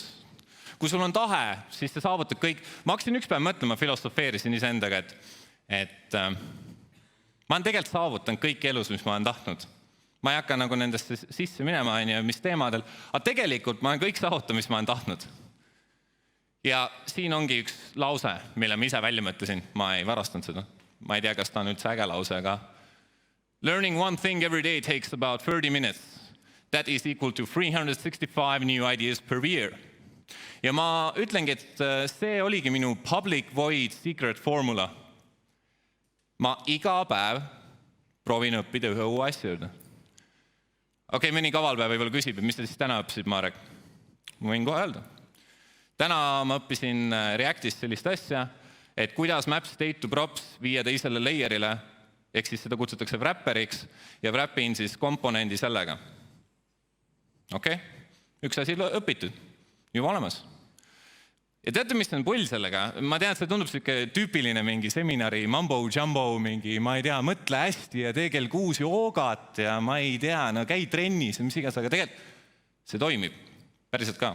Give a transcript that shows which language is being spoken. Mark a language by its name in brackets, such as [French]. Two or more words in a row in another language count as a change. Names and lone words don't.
[Estonian] Kui sul on tahe, siis sa saavutad kõik. Ma hakkasin üks päev mõtlema, filosofeerisin iseendaga, et ma olen tegelikult saavutanud kõik elus, mis ma olen tahtnud. Ma ei hakka nagu nendesse sisse minema, mis teemadel, aga tegelikult ma olen kõik saavutanud, mis ma olen tahtnud. Ja siin ongi üks lause, mille ma ise välja mõtlesin. Ma ei varastanud seda. Ma ei tea, kas ta on üldse äge lause, aga [English] learning one thing every day takes about 30 minutes. That is equal to 365 new ideas per year. [Estonian] Ja ma ütlengi, et see oligi minu [English] public void secret formula. [Estonian] Ma iga päev proovin õppida ühe uue asja juurde. Okei, mõni kavalpäev võib-olla küsib, et mis te siis täna õppisid, Marek? Ma võin kohe öelda. Täna ma õppisin Reactist sellist asja, et kuidas [English] map state to props [Estonian] viia teisele layerile, ehk siis seda kutsutakse wrapperiks ja wrapin siis komponendi sellega. Okei, üks asi õpitud, juba olemas. Ja teate, mis on pull sellega? Ma tean, et see tundub selline tüüpiline mingi seminari, mambo-jumbo, mingi, ma ei tea, mõtle hästi ja tee kell 6 joogat ja ma ei tea, no käi trennis ja mis igas, aga tegelikult see toimib, päriselt ka.